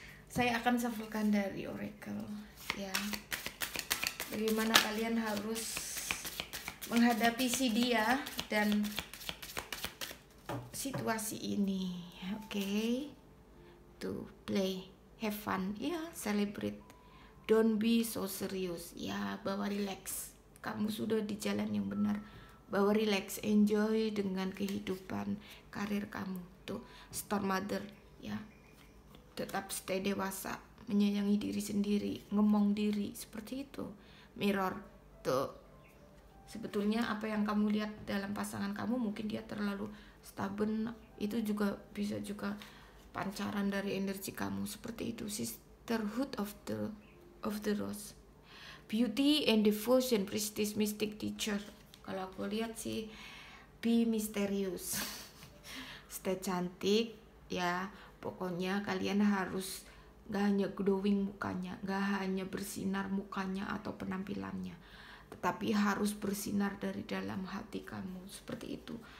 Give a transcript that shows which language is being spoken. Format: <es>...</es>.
<id>Saya akan shufflekan dari Oracle ya, bagaimana kalian harus menghadapi si dia dan situasi ini. Oke.</id> <en>To play, have fun ya, celebrate, don't be so serious ya,</en> <id>bawa relax. Kamu sudah di jalan yang benar, bawa relax, enjoy dengan kehidupan, karir kamu. Tuh, Star Mother ya, tetap stay dewasa, menyayangi diri sendiri, ngemong diri, seperti itu. Mirror, tuh, sebetulnya apa yang kamu lihat dalam pasangan kamu, mungkin dia terlalu stubborn, itu juga bisa juga pancaran dari energi kamu, seperti itu.</id> <en>Sisterhood of the Rose, beauty and devotion, prestige, mystic, teacher.</en> <id>Kalau aku lihat sih,</id> <en>be mysterious.</en> <id>Stay cantik ya, pokoknya kalian harus gak hanya glowing mukanya, gak hanya bersinar mukanya atau penampilannya, tetapi harus bersinar dari dalam hati kamu, seperti itu.</id>